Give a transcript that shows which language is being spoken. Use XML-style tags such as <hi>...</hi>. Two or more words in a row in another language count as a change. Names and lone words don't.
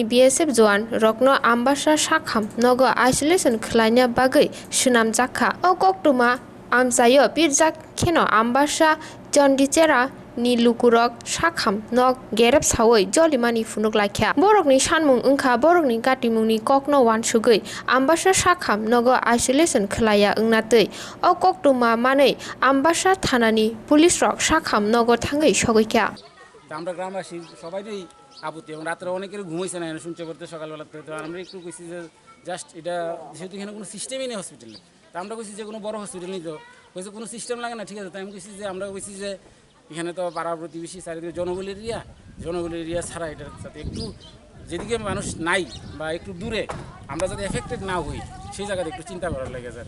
<trp>BSF Jowan Rokno Ambassao Sakham Nogo Isolation Khlaina Bagwi Swnammano O Koktuma Amsayo Pirjak Kheno Ambassao Jondichera ni lukurok Sakham nok Gereplaikha jolimani Khorokchinwi borokni sanmung wngkha borokni gatimungni kokno wansugui Ambassao Sakham nogo isolation khlaya wngnatwi o koktuma manui Ambassao thanani police rok Sakham nogo thangui sogoikha</trp> <bn>আমরা গ্রামবাসী সবাইই আপত্তি এবং রাতে অনেকের ঘুমাইছে না শুনতে করতে সকালবেলাতে তো আমরা একটু কইছি যে জাস্ট এটা যেহেতু এখানে কোনো সিস্টেমই নেই হসপিটালে তো আমরা কইছি যে কোনো বড় হসপিটাল নেই তো কইছে কোনো সিস্টেম লাগে না ঠিক আছে তাই আমি কইছি যে আমরা কইছি যে এখানে তো পাড়া প্রতিবেশী চারিদিকে</bn> <en>জনবহুল এরিয়া</en> <bn>ছাড়া এটার সাথে একটু যেদিকে মানুষ নাই বা একটু দূরে আমরা যাতে এফেক্টেড না হই সেই জায়গাতে একটু চিন্তা করার লাগে স্যার</bn>